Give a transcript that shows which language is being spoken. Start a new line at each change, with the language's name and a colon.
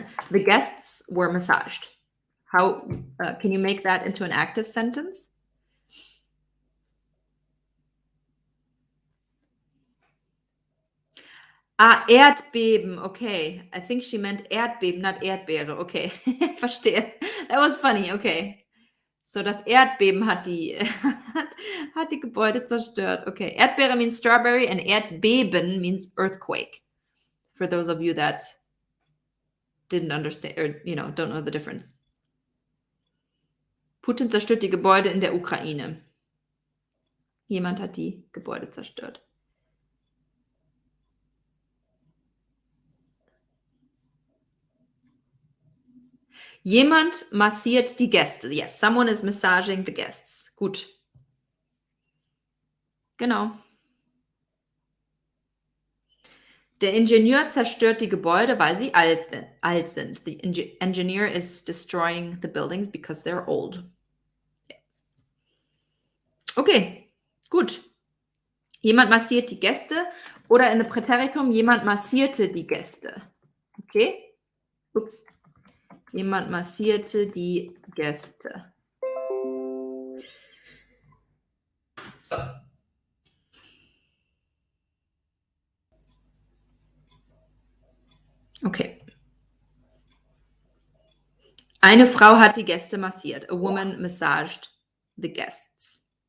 English: The guests were massaged. How can you make that into an active sentence? Erdbeben. Okay. I think she meant Erdbeben, not Erdbeere. Okay.
German: Verstehe.
English: That was funny. Okay.
German: So, das Erdbeben hat die Gebäude zerstört.
English: Okay. Erdbeere means strawberry and Erdbeben means earthquake. For those of you that didn't understand or, don't know the difference.
German: Putin zerstört die Gebäude in der Ukraine. Jemand hat die Gebäude zerstört. Jemand massiert die Gäste.
English: Yes, someone is massaging the guests.
German: Gut. Genau. Der Ingenieur zerstört die Gebäude, weil sie alt sind.
English: The engineer is destroying the buildings because they're old.
German: Okay, gut. Jemand massiert die Gäste oder
English: in the
German: Präteritum, jemand massierte die Gäste. Okay? Ups. Jemand massierte die Gäste. Okay. Eine Frau hat die Gäste massiert.
English: A woman massaged the guests.